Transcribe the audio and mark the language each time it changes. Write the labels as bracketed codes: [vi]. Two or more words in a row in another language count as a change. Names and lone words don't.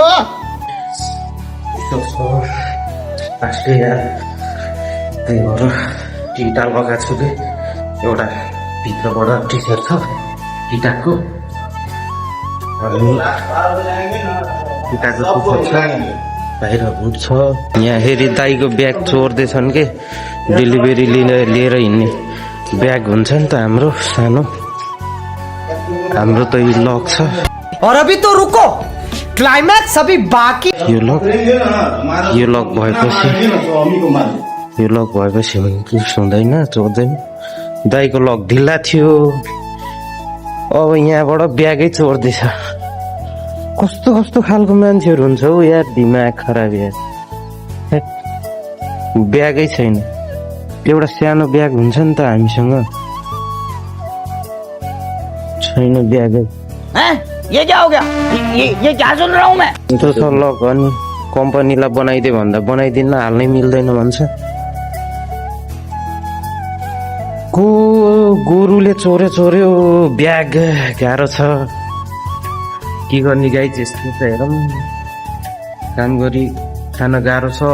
[ne] चिसो छ लास्टै यार, त्यही भएर टिकटाल लगाएको छु कि एउटा भित्रबाट टी सर्ट छ टिकटाको बाहिर हुन्छ। यहाँ हेरी दाईको ब्याग चोर्दैछन् के, डेलिभरी लिएर हिँड्ने ब्याग हुन्छ नि त हाम्रो सानो, हाम्रो त यो लक छ। [hi] और अभी तो रुको, क्लाइमैक्स अभी बाकी। [ne] यो लक भएपछि केही हुँदैन, चोर्दैन। दाईको लक ढिला थियो, अब यहाँबाट ब्यागै चोर्दैछ। कस्तो कस्तो खालको मान्छेहरू हुन्छ हौ यार, दिमाग खराब यार। ब्यागै छैन, एउटा सानो ब्याग हुन्छ नि त हामीसँग, छैन ब्यागै। [hi] ये क्या हो गया? ये क्या सुन रहा हूँ मैं? [ne] त्यो छ लक अनि कम्पनीलाई बनाइदिए भन्दा बनाइदिन, हाल्नै मिल्दैन भन्छ। गोरुले चोर्यो ब्याग, गाह्रो छ के गर्ने गाई। त्यस्तो त हेरौँ, काम गरी खान गाह्रो छ।